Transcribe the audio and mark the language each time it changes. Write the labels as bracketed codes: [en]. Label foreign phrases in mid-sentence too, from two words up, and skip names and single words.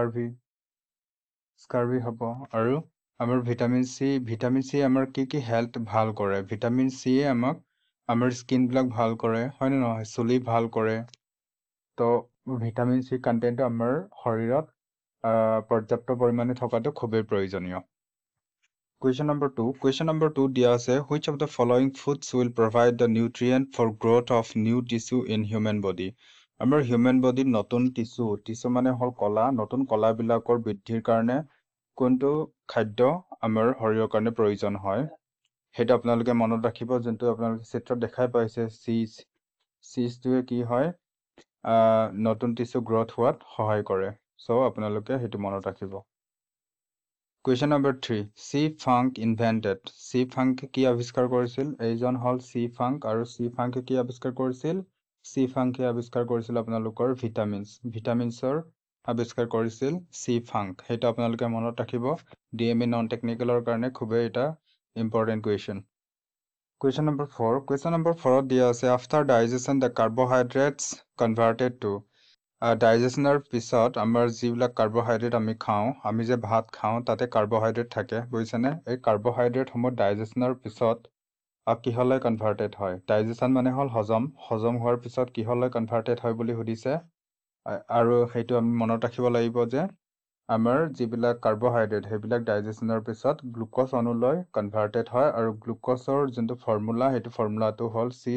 [as] স্কাৰ্ভি হ'ব আৰু আমাৰ ভিটামিন চি আমাৰ কি হেল্থ ভাল কৰে ভিটামিন চিয়ে আমাক আমাৰ স্কিন বিলাক ভাল কৰে হয় নহয় চুলি ভাল কৰে তো ভিটামিন চি কন্টেন্টটো আমাৰ শৰীৰত পৰ্যাপ্ত পৰিমাণে থকাটো খুবেই প্ৰয়োজনীয় [en] Question number 2 [as] দিয়া আছে [en] which of the following foods will provide the nutrient for growth of new tissue in human body [as] আমাৰ [en] human body [as] নতুন টিস্যু মানে হল কলা নতুন কলাবিলাকৰ বৃদ্ধিৰ কাৰণে কোনটো খাদ্য আমাৰ শৰীৰৰ কাৰণে প্ৰয়োজন হয় হেতু আপোনালোকে মনত ৰাখিব যোনটো আপোনালোকে চিত্ৰত দেখাই পাইছে সিজটোৱে কি হয় নতুন টিস্যু গ্ৰোথ হোৱাত সহায় কৰে সো আপোনালোকে হেতু মনত ৰাখিব [en] Question number 3. [as] C. Funk invented. C. Funk কি আৱিষ্কাৰ কৰিছিল? এইজন হল C. Funk আৰু C. Funk কি আৱিষ্কাৰ কৰিছিল? C. Funk আৱিষ্কাৰ কৰিছিল আপোনালোকৰ ভিটামিনছৰ আৱিষ্কাৰ কৰিছিল C. Funk। সেইটো আপোনালোকে মনত ৰাখিব ডিএমই [en] non technical [as] কাৰণে খুবেই এটা [en] important question. Question number 4. Question number 4 [as] দিয়া আছে [en] after digestion the carbohydrates converted to [as] ডাইজেশনৰ পিছত আমাৰ যিবিলাক কাৰ্বহাইড্ৰেট আমি খাওঁ আমি যে ভাত খাওঁ তাতে কাৰ্বহাইড্ৰেট থাকে বুজিছেনে এই কাৰ্বহাইড্ৰেটসমূহ ডাইজেশনৰ পিছত কিহলৈ কনভাৰ্টেড হয় ডাইজেশন মানে হ'ল হজম হোৱাৰ পিছত কিহলৈ কনভাৰ্টেড হয় বুলি সুধিছে আৰু সেইটো আমি মনত ৰাখিব লাগিব যে আমাৰ যিবিলাক কাৰ্বহাইড্ৰেট সেইবিলাক ডাইজেশনৰ পিছত গ্লুক'জ অণুলৈ কনভাৰ্টেড হয় আৰু গ্লুক'জৰ যোনটো ফৰ্মুলা সেইটো ফৰ্মুলাটো হ'ল